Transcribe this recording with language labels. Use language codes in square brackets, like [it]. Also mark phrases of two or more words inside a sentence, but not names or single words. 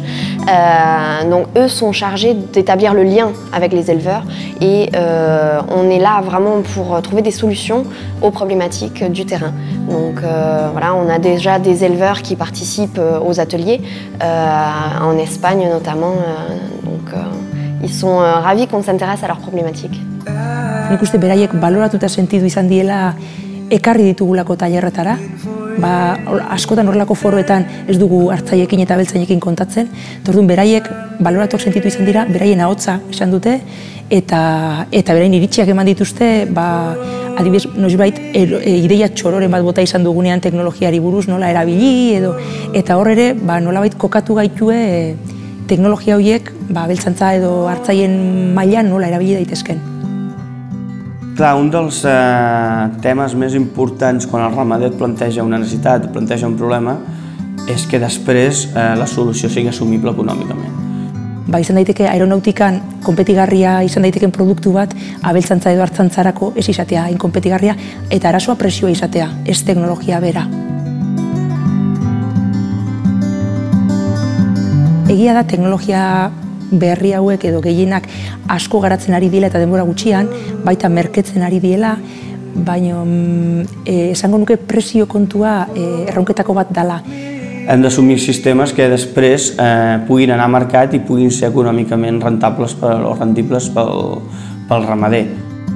[fr] Donc eux sont chargés d'établir le lien avec les éleveurs et on est là vraiment pour trouver des solutions aux problématiques du terrain. Donc voilà, on a déjà des éleveurs qui participent aux ateliers, en Espagne notamment, donc ils sont ravis qu'on s'intéresse à leurs problématiques. [eu] Nik uste beraiek baloratuta sentidu izan diela ekarri ditugulako tailerretara, askotan horrelako foroetan ez dugu hartzaileekin eta abeltzainekin kontatzen, orduan beraiek baloratuak sentitu izan dira, beraien ahotsa izan dute eta beraien iritziak eman dituzte, adibidez, noizbait ideia txororen bat bota izan dugunean teknologiari buruz nola erabili eta hor ere nolabait kokatu gaitue teknologia horiek abeltzantza edo hartzaileen mailan nola erabili daitezken. [ca] Clar, un dels temes més importants quan el ramader planteja una necessitat, planteja un problema, és que després la solució sigui assumible econòmicament. [eu] Izan daiteke aeronautikan konpetigarria izan daiteken produktu bat abeltzantza edo hartzantzarako ez izatea hain konpetigarria eta arazoa presioa izatea, ez teknologia bera. Egia da teknologia berri hauek edo gehienak asko garatzen ari diela eta denbora gutxian, baita merketzen ari diela, baina esango nuke presio kontua erronketako bat dela. [ca] Hem d'assumir sistemes que després puguin anar a mercat i puguin ser econòmicament rendibles pel ramader.